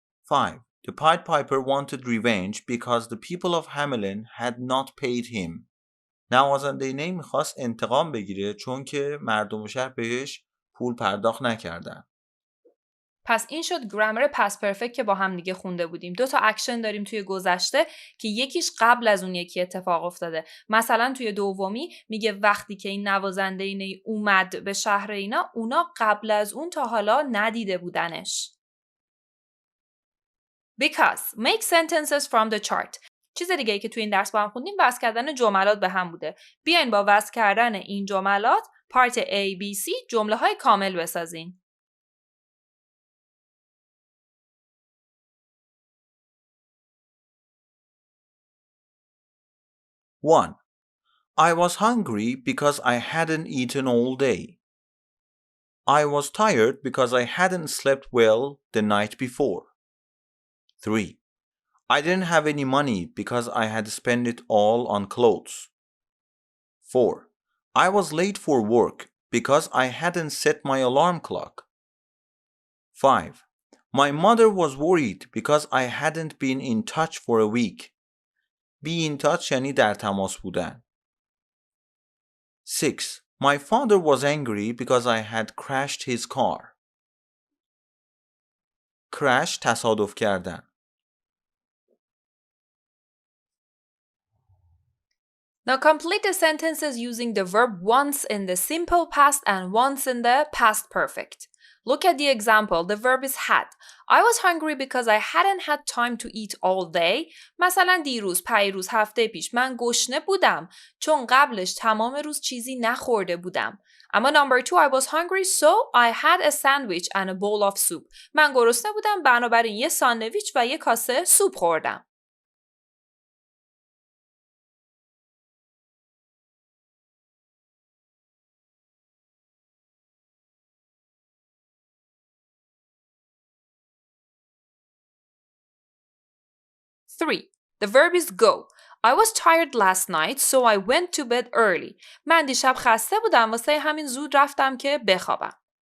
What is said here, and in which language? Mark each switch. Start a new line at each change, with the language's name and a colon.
English: 5. The Pied Piper wanted revenge because the people of Hamelin had not paid him.
Persian: نوازنده نی میخواست انتقام بگیره چون که مردم شهر بهش پول پرداخت نکردن. پس این شد گرامر پست پرفکت که با هم دیگه خونده بودیم. 2 تا اکشن داریم توی گذشته که یکیش قبل از اون یکی اتفاق افتاده. مثلا توی دومی میگه وقتی که این نوازنده نی اومد به شهر اینا، اونا قبل از اون تا حالا ندیده بودنش.
English: Because make sentences from the chart.
Persian: چیز دیگه ای که توی این درس با هم خوندیم وصل کردن جملات به هم بوده. بیاین با وصل کردن این جملات پارت A, B, C جمله های کامل بسازین. 1.
English: I was hungry because I hadn't eaten all day. I was tired because I hadn't slept well the night before. 3. I didn't have any money because I had spent it all on clothes. 4. I was late for work because I hadn't set my alarm clock. 5. My mother was worried because I hadn't been in touch for a week. Be in touch
Persian: یعنی در تماس بودن. 6.
English: My father was angry because I had crashed his car.
Persian: Crash تصادف کردن.
English: Now complete the sentences using the verb once in the simple past and once in the past perfect. Look at the example. The verb is had. I was hungry because I hadn't had time to eat all day.
Persian: مثلا دیروز، پیروز، هفته پیش من گشنه بودم چون قبلش تمام روز چیزی نخورده بودم.
English: اما number 2 I was hungry so I had a sandwich and a bowl of soup.
Persian: من گرسنه بودم بنابراین یه ساندویچ و یه کاسه سوپ خوردم.
English: Three. The verb is go. I was tired last night so I went to bed early.
Persian: من دیشب خسته بودم واسه همین زود رفتم که بخوابم.